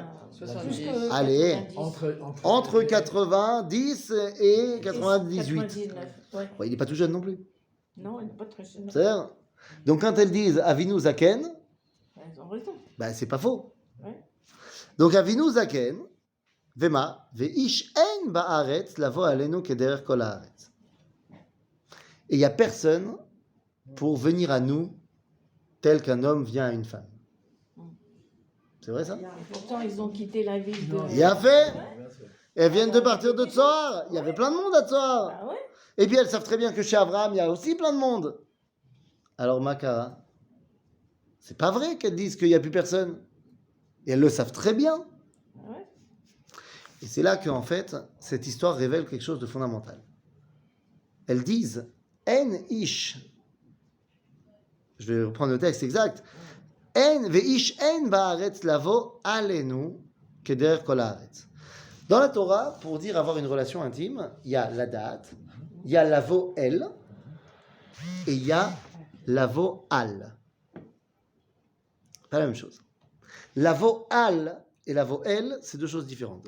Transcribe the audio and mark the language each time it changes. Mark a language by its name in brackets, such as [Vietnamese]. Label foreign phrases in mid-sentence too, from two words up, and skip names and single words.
[French] 70. plus que Allez. 90. Entre 90 et 98. 99, ouais. Ouais, il n'est pas tout jeune non plus. Non, elle n'est pas très jeune. C'est-à-dire, donc quand elles disent [Hebrew] אבינו זקן, [French] Elles ont raison. ben c'est pas faux. Ouais. [Hebrew] Donc אבינו זקן, ומה, ואיש אין בארץ לבוא עלינו כדרך כל הארץ. [French] Et il n'y a personne pour venir à nous tel qu'un homme vient à une femme. C'est vrai ça? Et pourtant, ils ont quitté la ville de. Il a fait. Bien sûr. Elles viennent de partir de Tsoar. Il y avait plein de monde à Tsoar. Ah ouais? Et puis elles savent très bien que chez Abraham, il y a aussi plein de monde. Alors Makara, c'est pas vrai qu'elles disent qu'il n'y a plus personne. Et elles le savent très bien. Ah ouais? Et c'est là qu'en fait, cette histoire révèle quelque chose de fondamental. Elles disent [Hebrew] אין איש. [French] Je vais reprendre le texte exact. [Hebrew] אין ואיש אין בארץ לבוא עלינו כדרך כל הארץ. [French] Dans la Torah, pour dire avoir une relation intime, il y a la date, il y a [Hebrew] לבוא אל [French] et il y a [Hebrew] לבוא על. [French] Pas la même chose. [Hebrew] לבוא על [French] et [Hebrew] לבוא אל, [French] c'est deux choses différentes.